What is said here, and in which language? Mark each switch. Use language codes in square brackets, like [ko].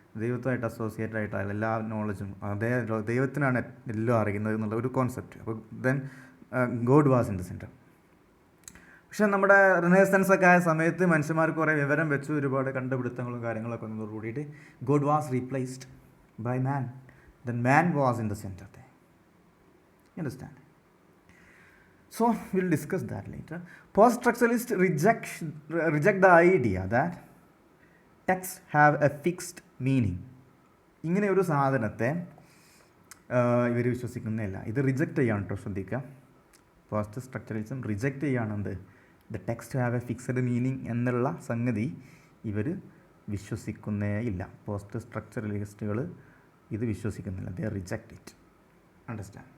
[ml] ദൈവത്തുമായിട്ട് associate ആയിട്ടാണ് എല്ലാ നോളജും, അതേ ദൈവത്തിനാണ് എല്ലാം അറിയുന്നത് എന്നുള്ള ഒരു കോൺസെപ്റ്റ്. അപ്പോൾ [en] Then God was in the centre. [ml] പക്ഷെ നമ്മുടെ റിനേസൻസ് ഒക്കെ ആയ സമയത്ത് മനുഷ്യന്മാർക്ക് കുറേ വിവരം വെച്ചു, ഒരുപാട് കണ്ടുപിടുത്തങ്ങളും കാര്യങ്ങളൊക്കെ വന്നതോട് കൂടിയിട്ട് [en] God was replaced by man. Then man was in the centre. You understand? So we'll discuss that later. Post-structuralists reject the idea that texts have a fixed meaning. [ml] ഇങ്ങനെ ഒരു സാധനത്തെ ഇവർ വിശ്വസിക്കുന്നില്ല. ഇത് റിജക്റ്റ് ചെയ്യാണ് കേട്ടോ, ശ്രദ്ധിക്കുക. Post structuralism reject ചെയ്യുകയാണെന്ത്, [en] the text have a fixed meaning [ml] എന്നുള്ള സംഗതി ഇവർ വിശ്വസിക്കുന്നേ ഇല്ല. പോസ്റ്റ് സ്ട്രക്ചറലിസ്റ്റുകൾ ഇത് വിശ്വസിക്കുന്നില്ല. [en] They reject it. [ml] അണ്ടർസ്റ്റാൻഡ്?